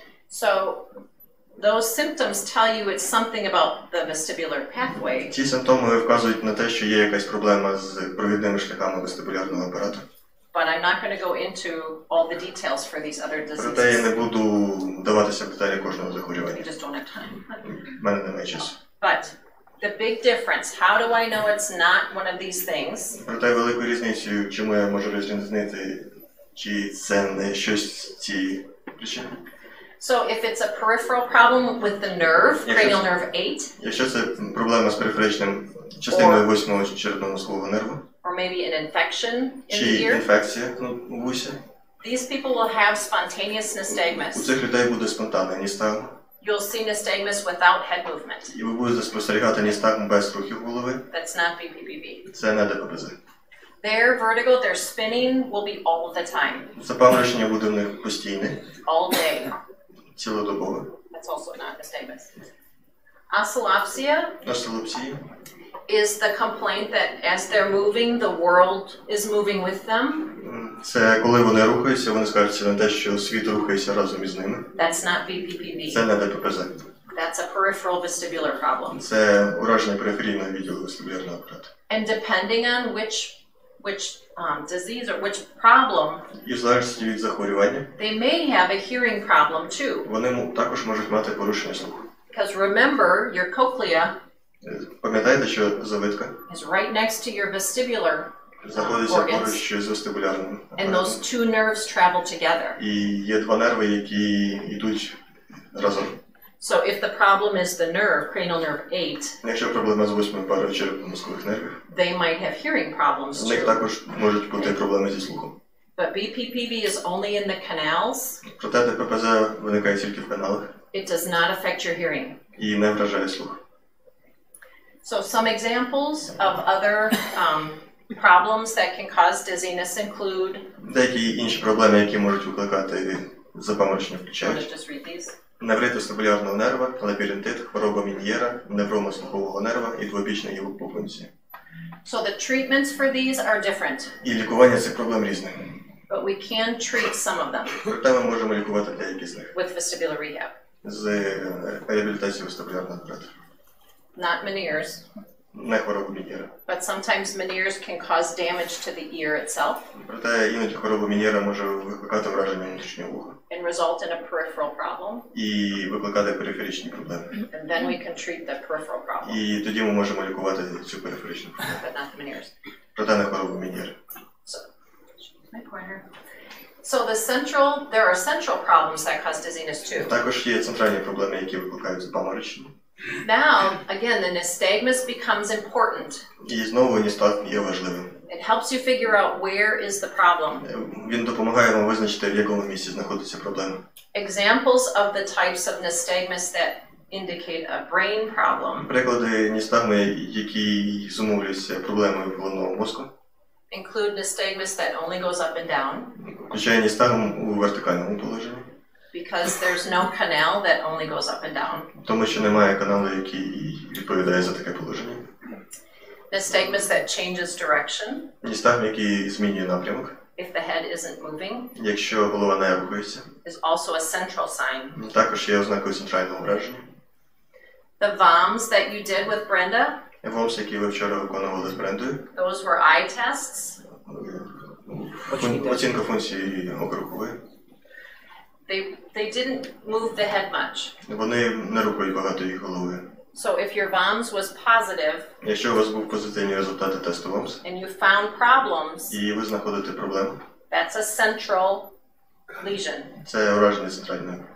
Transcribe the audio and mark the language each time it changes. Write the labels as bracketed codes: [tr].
[en] So those symptoms tell you it's something about the vestibular pathway, [uk] Ці симптоми вказують на те, що є якась проблема з провідними шляхами вестибулярного апарату. [en] but I'm not going to go into all the details for these other [uk] Проте я [en] diseases. [uk] не буду вдаватися в деталі кожного [en] You [uk] захворювання. [en] just don't have time. [uk] В мене немає часу. [en] But the big difference, how do I know it's not one of these things? [uk] Проте велику різницю, чому я можу розрізнити, чи це не щось з цієї причини. [en] So if it's a peripheral problem with the nerve, Yes, cranial yes. nerve 8, [uk] Якщо це проблема з периферичним частиною 8-го черепно-мозкового нерву, [en] or maybe an infection in [uk] чи [en] the ear, [uk] інфекція у вусі, [en] these people will have spontaneous [uk] у [en] nystagmus. [uk] цих людей буде спонтанний ністагм, [en] You'll see nystagmus without head movement. [uk] і ви будете спостерігати ністагм без рухів голови. [en] That's not BBPV. [uk] Це не ДППЗ. [en] Their vertigo, their spinning will be all the time, [uk] Запаморочення буде в них постійне, [en] all day. [uk] цілодобове. [en] That's also not nystagmus. Oscillopsia [uk] Остеопсія [en] is the complaint that as they're moving, the world is moving with them. [uk] це коли вони рухаються, вони скажуться на те, що світ рухається разом із ними. [en] That's not BBPV. [uk] Це не ДППЗ. [en] That's a peripheral vestibular problem. [uk] Це ураження периферійного відділу вестибулярного апарату. [en] And depending on which disease or which problem, [uk] І в залежності від захворювання, [en] they may have a hearing problem too. [uk] вони також можуть мати порушення слуху. [en] Because remember, your cochlea [uk] Пам'ятаєте, що завитка [en] is right next to your vestibular [uk] знаходиться [en] organs, [uk] поруч з вестибулярним [en] and [uk] апаратом. [en] those two nerves travel together. [uk] І є два нерви, які йдуть разом. [en] So if the problem is the nerve, cranial nerve 8, [uk] Якщо проблема з 8-ю парою черепно-мозкових нервів, [en] they might have hearing problems [uk] у них [en] too. [uk] також можуть бути проблеми зі слухом. [en] But BPPV is only in the canals. [uk] Проте ДППЗ виникає тільки в каналах [en] It does not affect your hearing. [uk] і не вражає слух. [en] So some examples of other problems that can cause dizziness include, [uk] Деякі інші проблеми, які можуть викликати запаморочення, [en] I'm going [uk] включають [en] to just read these. [uk] неврит вестибулярного нерва, лабіринтит, хвороба Мін'єра, неврома слухового нерва і двобічна гіпопункція. [en] So the treatments for these are different, [uk] І лікування цих проблем різне. [en] but we can treat some of them [uk] Проте ми можемо лікувати деякі з них [en] with vestibular rehab. [uk] з реабілітацією вестибулярного апарату. [en] Not Meniere's, [uk] Не хворобу Мін'єра. [en] but sometimes Meniere's can cause damage to the ear itself [uk] Проте іноді хвороба Мін'єра може викликати враження внутрішнього вуха [en] and result in a peripheral problem, [uk] і викликати периферичні проблеми. [en] and then we can treat the peripheral problem, [uk] І тоді ми можемо лікувати цю периферичну проблему. [en] but not the Meniere's. [uk] Проте не хворобу Мін'єра. [en] My pointer. So there are central problems that cause dizziness too. [uk] Також є центральні проблеми, які викликають запаморочення. [en] Now, again, the nystagmus becomes important. [uk] І знову ністагм є важливим. [en] It helps you figure out where is the problem. [uk] Він допомагає вам визначити, в якому місці знаходиться проблема. [en] Examples of the types of nystagmus that indicate a brain problem [uk] Приклади ністагми, які зумовлюються проблемою головного мозку, [en] include nystagmus that only goes up and down, [uk] включає ністагм у вертикальному положенні, [en] because there's no canal that only goes up and down. [uk] тому що немає каналу, який відповідає за таке положення. [en] Nystagmus that changes direction [uk] Ністагм, який змінює напрямок, [en] if the head isn't moving, [uk] якщо голова не рухається, [en] is also a central sign. [uk] також є ознакою центрального враження. [en] The VOMs that you did with Brenda, [uk] ВОМС, які ви вчора виконували з Брендою. [en] Those were eye tests. [uk] Оцінка функції окрухової. [en] They didn't move the head much. [uk] Вони не рухають багато їх головою. [en] So if your VOMS was positive, [uk] Якщо у вас був позитивні результати тесту ВОМС, [en] and you found problems, [uk] і ви знаходите проблему, [en] that's a central lesion, [uk] це ураження центральної,